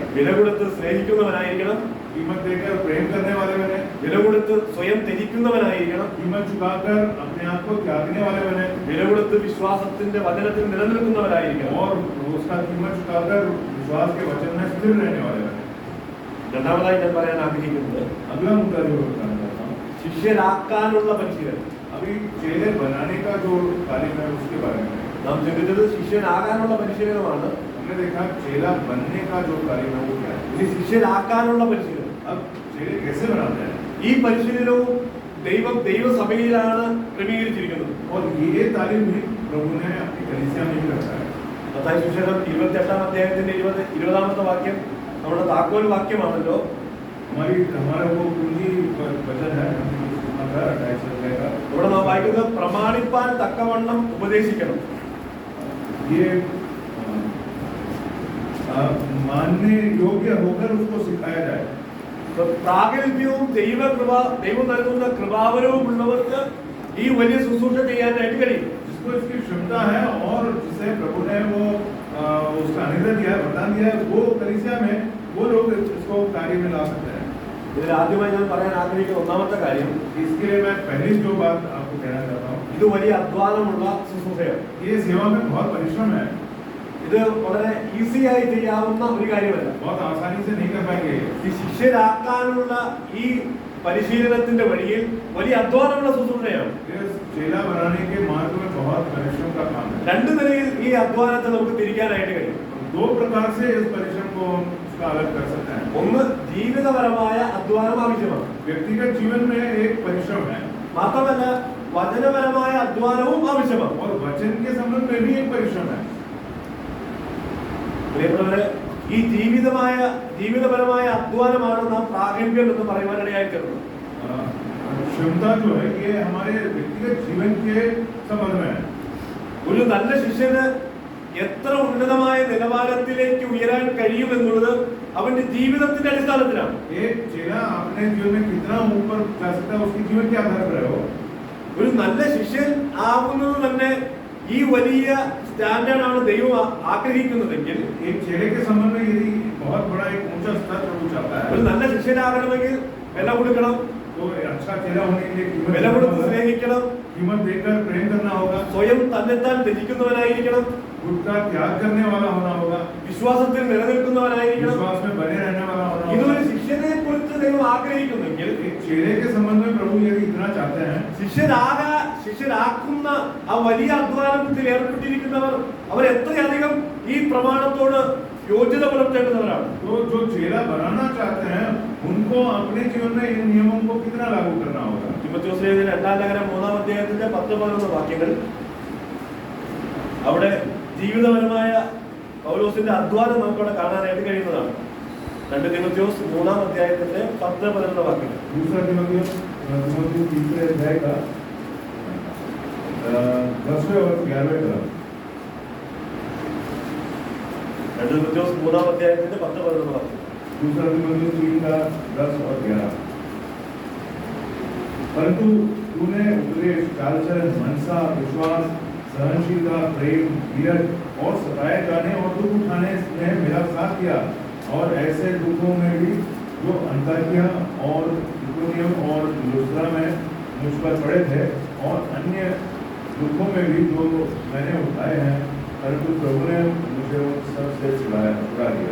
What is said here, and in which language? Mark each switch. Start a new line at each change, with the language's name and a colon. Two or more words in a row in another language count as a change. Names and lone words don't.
Malayalam: വില കൊടുത്ത് സ്നേഹിക്കുന്നവനായിരിക്കണം.
Hindi: कीमत देकर प्रेम करने वाले बने.
Malayalam: വില കൊടുത്ത് സ്വയം ത്യജിക്കുന്നവനായിരിക്കണം.
Hindi: कीमत चुकाकर अपने आप को त्यागने वाले बने.
Malayalam: വില കൊടുത്ത് വിശ്വാസത്തിന്റെ വചനത്തിൽ നിലനിൽക്കുന്നവരായിരിക്കണം.
Hindi: और उसका कीमत चुकाकर विश्वास के वचन में स्थिर रहने वाले बने.
Malayalam: രണ്ടാമതായി ഞാൻ പറയാൻ ആഗ്രഹിക്കുന്നത്
Hindi: अगला मुद्दा जो बताना चाहता हूँ,
Malayalam: ശിഷ്യരാക്കാനുള്ള പരിശീലനം.
Hindi: अभी चेले बनाने का जो तालीम है उसके बारे में
Malayalam: നാം ചിന്തിച്ചത് ശിഷ്യനാകാനുള്ള പരിശീലനമാണ്.
Hindi: हमने देखा चेला बनने का जो तालीम है वो क्या है.
Malayalam: ഇനി ശിഷ്യരാക്കാനുള്ള പരിശീലനം.
Hindi: अब चेले कैसे बनाते हैं,
Malayalam: ഈ പരിശീലനവും ദൈവസഭയിലാണ് ക്രമീകരിച്ചിരിക്കുന്നത്.
Hindi: और ये तालीम भी प्रभु ने अपनी कलीसिया में ही रखा है.
Malayalam: മത്തായി സുവിശേഷം 28-ാം അധ്യായത്തിന്റെ 20-ാമത്തെ വാക്യം നമ്മുടെ താക്കോൽ വാക്യമാണല്ലോ.
Hindi: हमारा वो कुंजी वचन है.
Malayalam: ഇവിടെ നാം വായിക്കുന്നത് പ്രമാണിപ്പാൻ തക്കവണ്ണം ഉപദേശിക്കണം.
Hindi: ये मानने योग्य होकर उसको सिखाया जाए.
Malayalam: പ്രാഗൽഭ്യവും ദൈവം നൽകുന്ന കൃപാവരവും ഉള്ളവർക്ക് ഈ വലിയ ശുശ്രൂഷ ചെയ്യാനായിട്ട് കഴിയും.
Hindi: जिसको इसकी क्षमता है और जिसे प्रभु ने वो उसका अनुग्रह दिया है, वरदान दिया है, वो कलीसिया में वो लोग इसको कार्य में ला सकते हैं.
Malayalam: ഇതിൽ ആദ്യമായി ഞാൻ പറയാൻ ആഗ്രഹിക്കുന്ന ഒന്നാമത്തെ കാര്യം,
Hindi: इसके लिए मैं पहली जो बात आपको कहना चाहता हूँ,
Malayalam: ഇത് വലിയ അധ്വാനമുള്ള ശുശ്രൂഷയാണ്.
Hindi: ये सेवा में बहुत परिश्रम है.
Malayalam: ഇത് വളരെ ഈസിയായി ചെയ്യാവുന്ന ഒരു കാര്യമല്ല.
Hindi: बहुत आसानी से नहीं कर पाएंगे.
Malayalam: ഈ ശിഷ്യരാക്കാനുള്ള ഈ പരിശീലനത്തിന്റെ വഴിയിൽ വലിയ അധ്വാനമുള്ള ശുശ്രൂഷയാണ്.
Hindi: चेला बनाने के मार्ग में बहुत परिश्रम का काम है.
Malayalam: രണ്ട് നിലയിൽ ഈ അധ്വാനത്തെ നമുക്ക് തിരിക്കാനായിട്ട് കഴിയും.
Hindi: दो प्रकार से इस परिश्रम को उसका अलग कर सकते हैं.
Malayalam: ഒന്ന് ജീവിതപരമായ അധ്വാനം ആവശ്യമാണ്.
Hindi: व्यक्तिगत जीवन में एक परिश्रम है.
Malayalam: മാത്രമല്ല വചനപരമായ അധ്വാനവും ആവശ്യമാണ്.
Hindi: और वचन के संबंध में भी एक परिश्रम है.
Malayalam: പ്രിയപ്പെട്ടവരെ, ഈ ജീവിതപരമായ അധ്വാനമാണ് നാം പ്രാഗൽഭ്യം എന്ന് പറയുവാനിടയായി തീർന്നത്.
Hindi: क्षमता जो है ये हमारे व्यक्तिगत जीवन के संबंध में है.
Malayalam: ഒരു നല്ല ശിഷ്യന് എത്ര ഉന്നതമായ നിലവാരത്തിലേക്ക് ഉയരാൻ കഴിയുമെന്നുള്ളത് അവന്റെ ജീവിതത്തിന്റെ അടിസ്ഥാനത്തിലാണ്.
Hindi: एक चेला अपने जीवन में कितना ऊपर जा सकता है उसके जीवन के आधार पर है.
Malayalam: ഒരു നല്ല ശിഷ്യൻ ആവുന്നത് തന്നെ ഈ വലിയ സ്റ്റാൻഡേർഡ് ആണ് ദൈവം ആഗ്രഹിക്കുന്നതെങ്കിൽ,
Hindi: एक चेले के संबंध में यदि बहुत बड़ा एक ऊंचा स्तर प्रभु चाहता है.
Malayalam: ഒരു നല്ല ശിഷ്യനാകണമെങ്കിൽ വില കൊടുക്കണം,
Hindi: तो अच्छा चेला होने के लिए
Malayalam: വില കൊടുത്ത് സ്നേഹിക്കണം,
Hindi: कीमत देकर प्रेम करना होगा.
Malayalam: സ്വയം തന്നെത്താൻ ത്യജിക്കുന്നവനായിരിക്കണം,
Hindi: खुद का त्याग करने वाला होना होगा.
Malayalam: വിശ്വാസത്തിൽ നിലനിൽക്കുന്നവനായിരിക്കണം.
Hindi: विश्वास में बने रहने वाला होना
Malayalam: ഇതൊരു
Hindi: होगा.
Malayalam: ശിഷ്യനെ കുറിച്ച് ദൈവം ആഗ്രഹിക്കുന്നെങ്കിൽ,
Hindi: एक चेले के संबंध में प्रभु यदि इतना चाहते हैं,
Malayalam: ശിഷ്യരാക്കുന്ന ആ വലിയ അധ്വാനത്തിൽ ഏർപ്പെട്ടിരിക്കുന്നവർ അവർ എത്രയധികം ഈ പ്രമാണത്തോട് യോഗ്യത പുലർത്തേണ്ടവരാണ്.
Hindi: तो जो चेला बनाना चाहते हैं उनको अपने जीवन में इन नियमों को कितना लागू करना होगा.
Malayalam: തിമോഥെയോസിന്റെ രണ്ടാം ലേഖനം 3-ാം അധ്യായത്തിന്റെ 10-11 വാക്യങ്ങൾ, അവിടെ ജീവിതപരമായ പൗലോസിന്റെ അധ്വാനം നമുക്കവിടെ കാണാനായിട്ട് കഴിയുന്നതാണ്. 2 തിമോഥെയോസ് 3-ാം അധ്യായത്തിന്റെ 10-11 വാക്യങ്ങൾ.
Hindi: दूसरा तिमोथेयुस तीसरे अध्याय का 10वें और 11वें का.
Malayalam: 2 തിമോഥെയോസ് 3-ാം അധ്യായത്തിന്റെ 10-11 വാക്യം.
Hindi: दूसरा तिमोथेयुस 3 का 10 और 11. परंतु तूने उपदेश, चाल चलन, मनसा, विश्वास, सहनशीलता, प्रेम, धीरज और सताए जाने और दुख उठाने में मेरा साथ दिया. और ऐसे दुखों में भी जो अंताकिया और इकोनियम और लुस्त्रा में मुझ पर पड़े थे, और अन्य दुखों में भी जो मैंने उठाए हैं, परंतु प्रभु ने मुझे उन सब से छुड़ा दिया.